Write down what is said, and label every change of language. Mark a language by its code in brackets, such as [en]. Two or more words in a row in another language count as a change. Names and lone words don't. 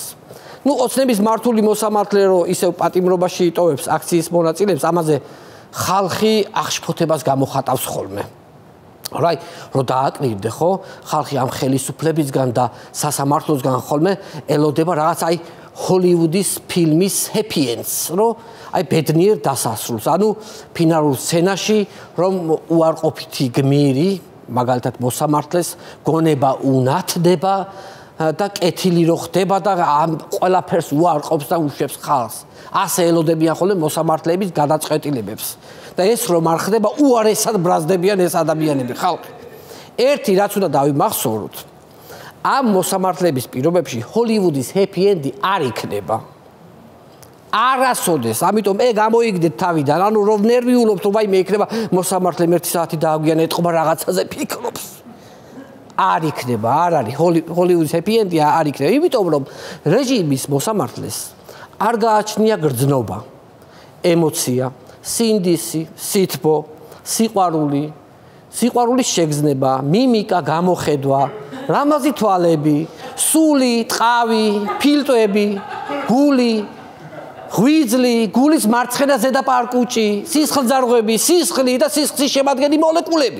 [ka] ოცნების მართული მოსამართლე რო ისევ პატიმრობაში იტოვებს აქციის მონაწილეებს, ამაზე ხალხი აღშფოთებას გამოხატავს ხოლმე. რომ დააკნირდე ხო, ხალხი ამ ხელისუფლებისგან და სასამართლოსგან ხოლმე ელოდება რაღაც აი ჰოლივუდის ფილმის [en] happy ends, [ka] რომ აი ბედნიერ დასასრულს. ანუ ფინალურ სცენაში რომ უარყოფითი გმირი, მაგალითად მოსამართლეს გონება უნათდება და კეთილი რო ხდება და ამ ყველაფერს უარყოფს და უშვებს ხალხს. ასე ელოდებიან ხოლმე მოსამართლეების გადაწყვეტილებებს. და ეს რომ არ ხდება, უარესად ბრაზდებიან ეს ადამიანები, ხალხი. ერთი რაც უნდა დავიმახსოვროთ, ამ მოსამართლეების პირობებში ჰოლივუდის [en] happy end- [ka] ი არ იქნება. არასოდეს, ამიტომ გამოიგდეთ თავიდან, ანუ რომ ნერვიულობთ, რომ მე იქნება მოსამართლემ 1 საათი დააგვიან ეთყობა რაღაცაზე ფიქრობს. არ იქნება, არ არის ჰოლივუდის [en] happy end- [ka] ი არ იქნება, იმიტომ რომ რეჟიმის მოსამართლეს არ გააჩნია გრძნობა, ემოცია, სინდისი, სითბო, სიყვარულის შეგრძნება, მიმიკა, გამოხედვა, რამაზი თვალები, სული, ტყავი, ფილტვები, გული, ღვიძლი, გულის მარცხენა ზედაპარკუჭი, სისხლძარღვები, სისხლი და სისხლის შემადგენელი მოლეკულები.